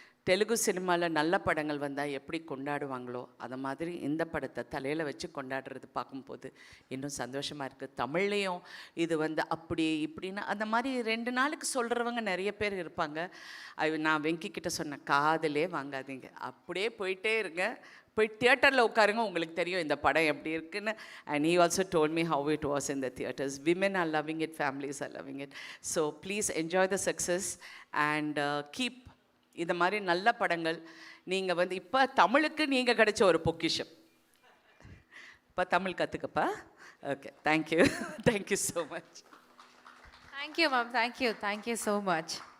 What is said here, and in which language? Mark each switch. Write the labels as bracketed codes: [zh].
[ta] தெலுங்கு சினிமாவில் நல்ல படங்கள் வந்தால் எப்படி கொண்டாடுவாங்களோ அதை மாதிரி இந்த படத்தை தலையில் வச்சு கொண்டாடுறது பார்க்கும்போது இன்னும் சந்தோஷமாக இருக்குது. தமிழ்லேயும் இது வந்து அப்படி இப்படின்னு அந்த மாதிரி 2 நாளுக்கு சொல்கிறவங்க நிறைய பேர் இருப்பாங்க. நான் வெங்கி கிட்ட சொன்ன காதலே வாங்காதீங்க, அப்படியே போயிட்டே இருங்க, போய் தியேட்டரில் உட்காருங்க, உங்களுக்கு தெரியும் இந்த படம் எப்படி இருக்குன்னு. [en] And he also told me how it was in the theatres. Women are loving it, families are loving it. So please enjoy the success and keep [ta] இந்த மாதிரி நல்ல படங்கள். நீங்கள் வந்து இப்போ தமிழுக்கு நீங்கள் கிடைச்ச ஒரு பொக்கிஷம். இப்போ Tamil கற்றுக்கப்பா. [en] Okay, thank you. Thank you so much. Thank you ma'am, thank you, thank you so much.